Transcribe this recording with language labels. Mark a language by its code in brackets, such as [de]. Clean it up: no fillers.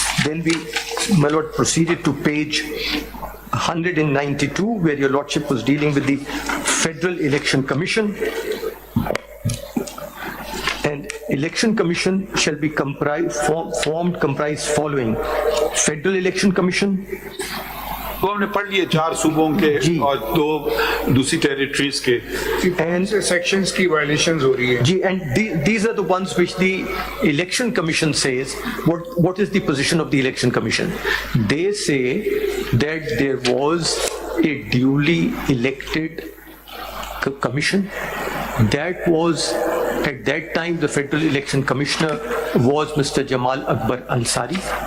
[en] Then we, my lord, proceeded to page 192, where your lordship was dealing with the Federal Election Commission. And election commission shall be comprised following: Federal Election Commission. [ur] وہ ہم نے پڑھ لیے 4 صوبوں کے اور 2 دوسری ٹیریٹریز کے. [en] And sections [ur] کی violations ہو رہی ہے. [en] جی, and these are the ones which the election commission says. What is the position of the election commission? They say that there was a duly elected commission. That was, at that time, the Federal Election Commissioner was Mr. Jamal Akbar Ansari.